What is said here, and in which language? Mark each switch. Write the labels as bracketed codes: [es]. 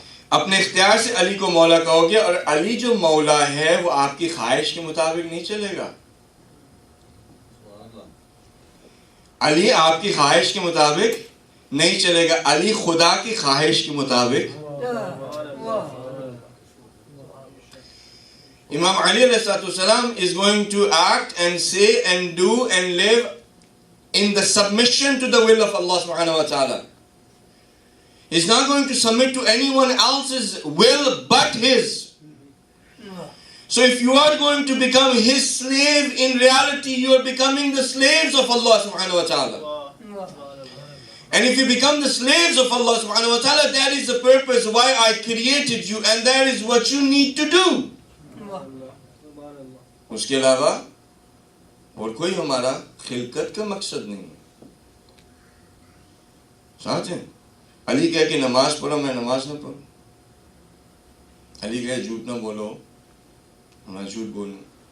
[ur] اپنے اختیار سے علی کو مولا کہو گے، اور علی جو مولا ہے وہ آپ کی خواہش کے مطابق نہیں چلے گا. علی آپ کی خواہش کے مطابق نہیں چلے گا، علی خدا کی خواہش کے مطابق. [en] Imam Ali ﷺ is going to act and say and do and live in the submission to the will of Allah subhanahu wa ta'ala. He's not going to submit to anyone else's will but his. So if you are going to become his slave, in reality you are becoming the slaves of Allah subhanahu wa ta'ala. And if you become the slaves of Allah subhanahu wa ta'ala, that is the purpose why I created you, and that is what you need to do. [ur] اس کے علاوہ اور کوئی ہمارا خلقت کا مقصد نہیں ہے. ساتھ ہیں علی کہے کہ نماز پڑھو، میں نماز نہ پڑھوں. علی کہے جھوٹ نہ بولو، میں جھوٹ بولوں.